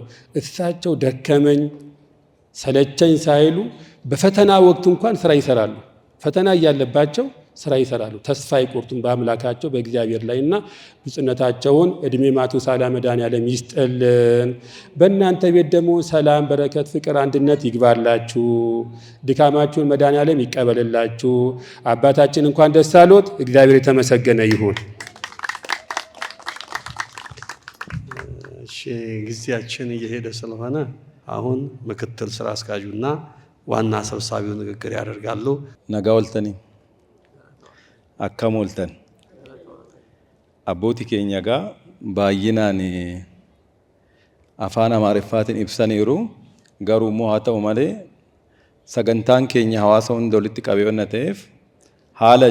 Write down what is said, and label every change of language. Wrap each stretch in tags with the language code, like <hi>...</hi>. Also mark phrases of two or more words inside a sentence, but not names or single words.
<am>እሳቸው ደከመኝ ሰለቸኝ ሳይሉ በፈተና ወቅት እንኳን ስራ ይሰራሉ። ፈተና እያለባቸው ስራ ይሰራሉ። ተስፋ አይቆርጡም በአምላካቸው በእግዚአብሔር ላይ እና ብፁዕነታቸውን እድሜ ማቱሳላ መድኃኔዓለም ይስጥልን። በእናንተ ቤት ደግሞ ሰላም፣ በረከት፣ ፍቅር፣ አንድነት ይግባላችሁ። ድካማችሁን መድኃኔዓለም ይቀበልላችሁ። አባታችን እንኳን ደስ አሎት። እግዚአብሔር የተመሰገነ ይሁን። እሺ፣ ጊዜያችን እየሄደ ስለሆነ አሁን ምክትል ስራ አስኪያጁና ዋና ሰብሳቢው ንግግር ያደርጋሉ።</am> <om>nagaa waltanii akkam ooltan abbootii keenya egaa baay'inaan afaan amaariffaatiin ibsaniiru. Garuu immoo haa ta'u malee sagantaan keenya hawaasa hunda walitti qabee waan ta'eef haala</om>